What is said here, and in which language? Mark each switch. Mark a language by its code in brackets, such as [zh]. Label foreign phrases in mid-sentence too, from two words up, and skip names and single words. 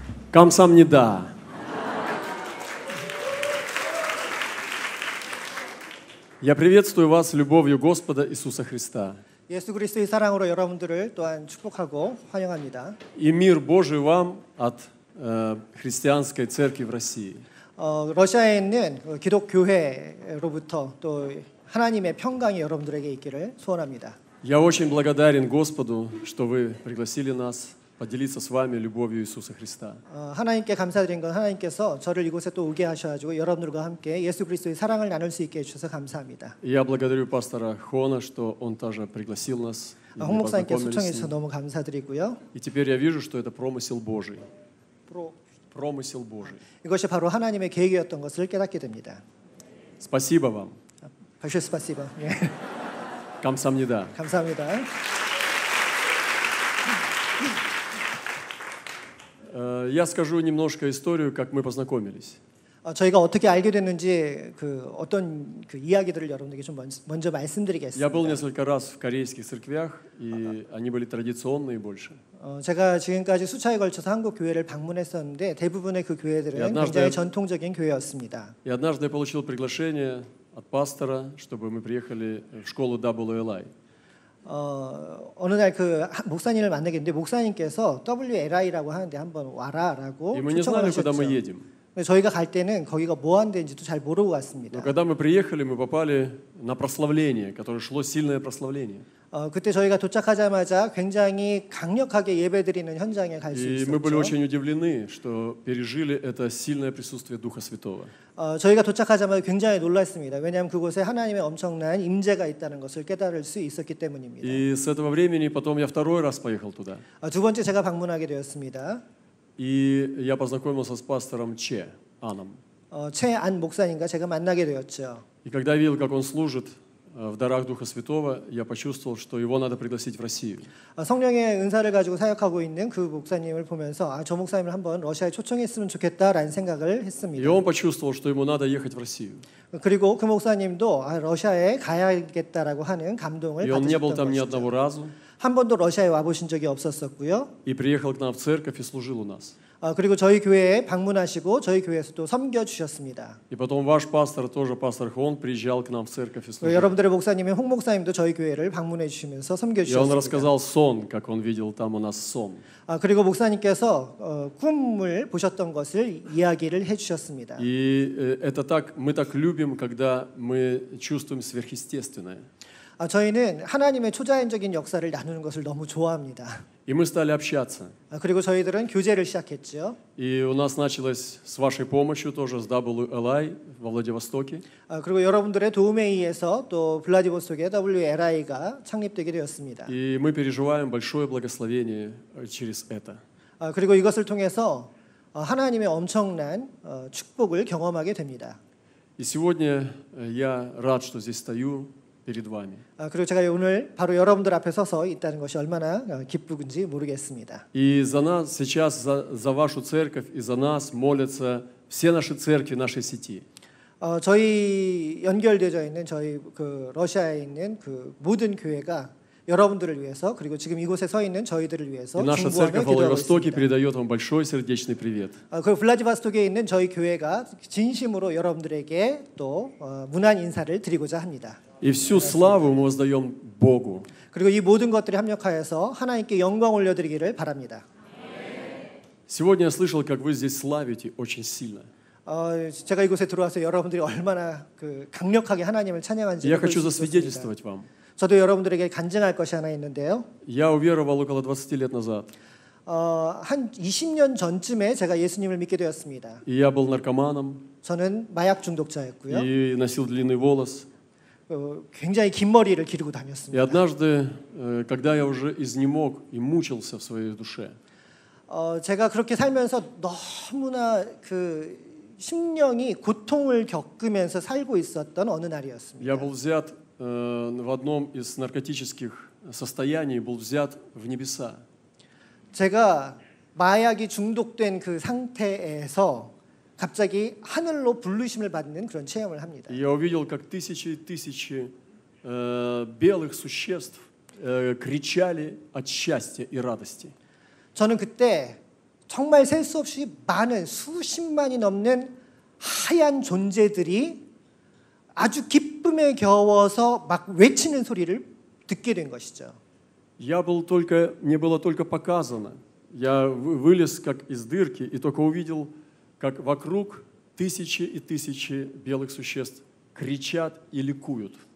[ko] Камсамнида. [ru] Я приветствую вас любовью Господа Иисуса Христа. [ko] 예수 그리스도의 사랑으로 여러분들을 또한 축복하고 환영합니다. [ru] И мир Божий вам от христианской церкви в России. [ko] 러시아에 있는 기독 교회로부터 또 하나님의 평강이 여러분들에게 있기를 소원합니다. [ru] Я очень благодарен Господу, что вы пригласили нас поделиться с вами любовью Иисуса Христа. [ko] 하나님께 감사드린 건 하나님께서 저를 이곳에 또 오게 하셔가지고 여러분들과 함께 예수 그리스도의 사랑을 나눌 수 있게 해주셔서 감사합니다. [ru] Я благодарю пастора Хона, что он тоже пригласил нас. [ko] 홍 목사님께 초청해 주셔서 너무 감사드리고요. [ru] И теперь я вижу, что это промысел Божий. Промысел Божий. [ko] 이것이 바로 하나님의 계획이었던 것을 깨닫게 됩니다. [ru] Спасибо вам. большое спасибо. [ko] Камсамнида. 감사합니다. [ru] Я скажу немножко историю, как мы познакомились. [ko] 저희가 어떻게 알게 됐는지 어떤 이야기들을 여러분에게 좀 먼저 말씀드리겠습니다. [ru] Я был несколько раз в корейских церквях, и они были традиционные больше. [ko] 제가 지금까지 수차에 걸쳐서 한국 교회를 방문했었는데 대부분의 그 교회들은 굉장히 전통적인 교회였습니다. [ru] И однажды я получил приглашение от пастора, чтобы мы приехали в школу WLI. [ko] 어느 날 그 목사님을 만나겠는데 목사님께서 WLI라고 하는데 한번 와라라고 초청을 하셨죠. 저희가 갈 때는 거기가 뭐 하는 데인지도 잘 모르고 갔습니다. [ru] Но когда мы приехали, мы попали на прославление, которое шло сильное прославление. [ko] 그때 저희가 도착하자마자 굉장히 강력하게 예배드리는 현장에 갈 수 있었죠. [ru] И мы были очень удивлены, что пережили это сильное присутствие Духа Святого. [ko] 저희가 도착하자마자 굉장히 놀랐습니다. 왜냐하면 그곳에 하나님의 엄청난 임재가 있다는 것을 깨달을 수 있었기 때문입니다. [ru] И с этого времени потом я второй раз поехал туда. [ko] 두 번째 제가 방문하게 되었습니다. [ru] И я познакомился с пастором Че Аном. [ko] 최안 목사님과 제가 만나게 되었죠. [ru] И когда я видел, как он служит в дарах Духа Святого, я почувствовал, что его надо пригласить в Россию. [ko] 성령의 은사를 가지고 사역하고 있는 그 목사님을 보면서 저 목사님을 한번 러시아에 초청했으면 좋겠다라는 생각을 했습니다. [ru] И он почувствовал, что ему надо ехать в Россию. [ko] 그리고 그 목사님도 러시아에 가야겠다라고 하는 감동을 [ru] И он не был [ko] 받으셨던 [ru] там ни [ko] 것이죠. [ru] одного разу. [ko] 한 번도 러시아에 와보신 적이 없었었고요. [ru] И приехал к нам в церковь и служил у нас. [ko] 그리고 저희 교회에 방문하시고 저희 교회에서 또 섬겨 주셨습니다. [ru] И потом ваш пастор, тоже пастор Хон, приезжал к нам в церковь и служил. [ko] 여러분들의 목사님인 홍 목사님도 저희 교회를 방문해 주시면서 섬겨 [ru] И он [ko] 주셨습니다. [ru] рассказал сон, как он видел там у нас сон. [ko] 그리고 목사님께서 꿈을 보셨던 것을 이야기를 해주셨습니다. [ru] И это так, мы так любим, когда мы чувствуем сверхъестественное. [ko] 저희는 하나님의 초자연적인 역사를 나누는 것을 너무 좋아합니다. [ru] И мы стали общаться. [ko] 그리고 저희들은 교제를 시작했죠. [ru] И у нас началось с вашей помощью тоже с WLI во Владивостоке. [ko] 그리고 여러분들의 도움에 의해서 또 블라디보스토크에 WLI가 창립되게 되었습니다. [ru] И мы переживаем большое благословение через это. [ko] 그리고 이것을 통해서 하나님의 엄청난 축복을 경험하게 됩니다. [ru] И сегодня я рад, что здесь стою перед вами. [ko] 그리고 제가 오늘 바로 여러분들 앞에 서서 있다는 것이 얼마나 기쁘군지 모르겠습니다. [ru] И за нас сейчас, за вашу церковь и за нас молятся все наши церкви нашей сети. [ko] 저희 연결되어 있는 저희 러시아에 있는 모든 교회가 여러분들을 위해서 그리고 지금 이곳에 서 있는 저희들을 위해서 [ru] И наша [ko] 중보하며 [ru] церковь в [ko] 기도하고 [ru] Владивостоке [ko] 있습니다. [ru] передает вам большой сердечный привет. [ko] 그 블라디보스토크에 있는 저희 교회가 진심으로 여러분들에게 또 문안 인사를 드리고자 합니다. [ru] И всю славу мы воздаем Богу. [ko] 그리고 이 모든 것들이 합력하여서 하나님께 영광 올려드리기를 바랍니다. [ru] Сегодня я слышал, как вы здесь славите очень сильно. [ko] 제가 이곳에 들어와서 여러분들이 얼마나 강력하게 하나님을 찬양한지를 [ru] Я [ko] 볼 수 [ru] хочу [ko] 있었습니다. [ru] засвидетельствовать вам. [ko] 저도 여러분들에게 간증할 것이 하나 있는데요. [ru] Я уверовал около 20 лет назад. [ko] 한 20년 전쯤에 제가 예수님을 믿게 되었습니다. [ru] И я был наркоманом. [ko] 저는 마약 중독자였고요. [ru] И носил длинный волос. [ko] 굉장히 긴 머리를 기르고 [ru] И [ko] 다녔습니다. [ru] однажды, когда я уже изнемог и мучился в своей душе, [ko] 제가 그렇게 살면서 너무나 심령이 고통을 겪으면서 살고 있었던 어느 날이었습니다. [ru] я был взят в одном из наркотических состояний, был взят в небеса. [ko] 제가 마약이 중독된 그 상태에서 갑자기 하늘로 부르심을 받는 그런 체험을 합니다. [ru] И я увидел, как тысячи и тысячи белых существ кричали от счастья и радости. [ko] 저는 그때 정말 셀 수 없이 많은 수십만이 넘는 하얀 존재들이 아주 기쁨에 겨워서 막 외치는 소리를 듣게 된 것이죠. [ru] Мне было только показано. Я вылез как из дырки и только увидел, как вокруг тысячи и тысячи белых существ кричат и ликуют.